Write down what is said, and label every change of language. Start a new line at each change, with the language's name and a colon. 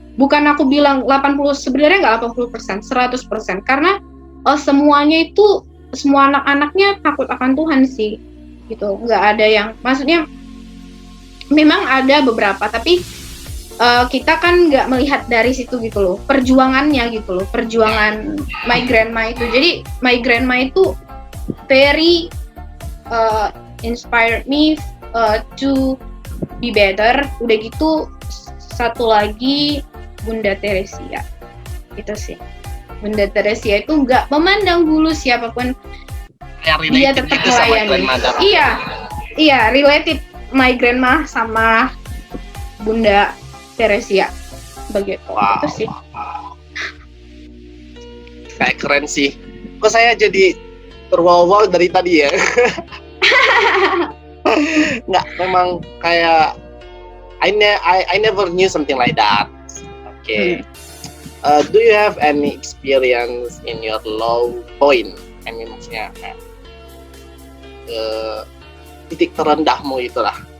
Indonesian: Bukan aku bilang 80, sebenarnya nggak 80%, 100%, karena semuanya itu, semua anak-anaknya takut akan Tuhan sih gitu. Nggak ada yang, maksudnya memang ada beberapa, tapi kita kan nggak melihat dari situ gitu loh, perjuangannya gitu loh, perjuangan
English: my grandma
Indonesian: itu. Jadi
English: my grandma
Indonesian: itu
English: very inspired me to be better.
Indonesian: Udah gitu satu lagi Bunda Teresia, itu sih. Bunda Teresia itu nggak memandang bulu siapapun, dia tetap melayani. Iya,
English: related my grandma
Indonesian: sama Bunda Teresia begitu. Itu sih. Kayak keren sih. Kok saya jadi terwaw-waw dari tadi ya? Nggak, memang kayak
English: I never knew something like that. Okay. Do you have any experience in your low point? I mean,
Indonesian: maksudnya titik terendahmu itulah.